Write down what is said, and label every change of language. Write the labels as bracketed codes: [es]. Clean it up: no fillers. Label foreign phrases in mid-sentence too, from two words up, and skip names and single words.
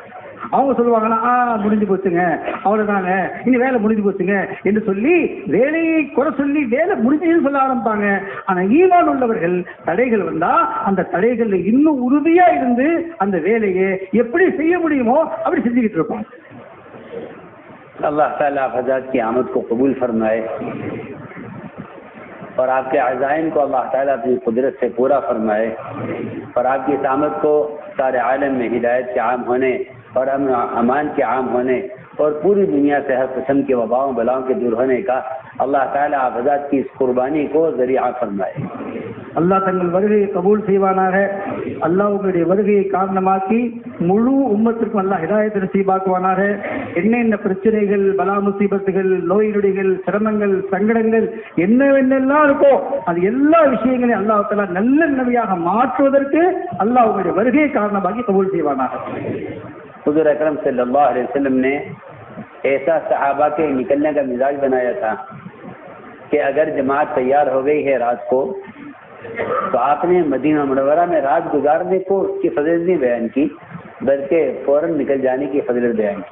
[ta] அவங்க சொல்லுவாங்கன்னா முடிஞ்சு போச்சுங்க, அவ்வளவுதாங்க, இனி வேலை முடிஞ்சு போச்சுங்க என்று சொல்லி வேலையை குறை சொல்லி வேலை முடிஞ்சுன்னு சொல்ல ஆரம்பிப்பாங்க. ஆனா ஈமான் உள்ளவர்கள் தடைகள் வந்தா அந்த தடைகள்ல இன்னும் உறுதியா இருந்து அந்த வேலையை எப்படி செய்ய முடியுமோ அப்படி செஞ்சுக்கிட்டு இருப்பாங்க. [ur] اللہ تعالیٰ آپ حضرات کی آمد کو قبول فرمائے اور آپ کے عزائم کو اللہ تعالیٰ اپنی قدرت سے پورا فرمائے اور آپ کی اس آمد کو سارے عالم میں ہدایت کے عام ہونے اور امن و امان کے عام ہونے اور پوری دنیا سے ہر قسم کے وباؤں بلاؤں کے دور ہونے کا اللہ تعالیٰ آپ حضرات کی اس قربانی کو ذریعہ فرمائے. [ta] அல்லாஹ் தங்கள் வருகையை கபூல் செய்வானாக. அல்லாஹ் உங்களுடைய வருகையை காரணமாக்கி முழு உம்மத்திற்கும் அல்லாஹ் ஹிதாயத்தை நசீபாக்குவானாக. என்னென்ன பிரச்சனைகள், பலா முசீபத்துகள், நோய் நொடிகள், சிரமங்கள், சங்கடங்கள் என்னவென்னெல்லாம் இருக்கோ அது எல்லா விஷயங்களையும் [ar] الله تعالى [ta] நல்ல நன்மையாக மாற்றுவதற்கு அல்லாஹ் உங்களுடைய வருகையை காரணமாக்கி கபூல் செய்வானாக. [ur] حضور اکرم [ar] صلی اللہ علیہ وسلم [ur] نے ایسا صحابہ کے نکلنے کا مزاج بنایا تھا کہ اگر جماعت تیار ہو گئی ہے رات کو تو آپ نے مدینہ منورہ میں رات گزارنے کو اس کی فضیلت نہیں بیان کی بلکہ فوراً نکل جانے کی فضیلت بیان کی.